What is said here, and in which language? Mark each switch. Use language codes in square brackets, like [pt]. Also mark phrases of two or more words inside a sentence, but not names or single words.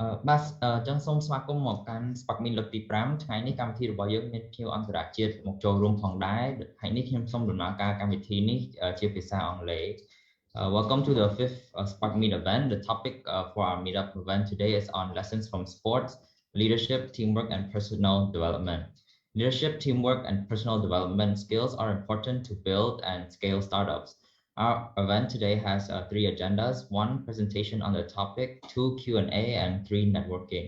[km] ចឹងសូមស្វាគមន៍មកកាន់ SparkMeet លើកទី 5 ថ្ងៃនេះកម្មវិធីរបស់យើងមានភ្ញៀវអន្តរជាតិមកចូលរួមផងដែរហើយនេះខ្ញុំសូមដំណើរការកម្មវិធីនេះជាភាសាអង់គ្លេស [en] Welcome to the 5th SparkMeet event. The topic for our meetup event today is on lessons from sports, leadership, teamwork, and personal development. Leadership, teamwork, and personal development skills are important to build and scale startups. Our event today has 3 agendas: 1 presentation on the topic, 2 Q&A, and 3 networking.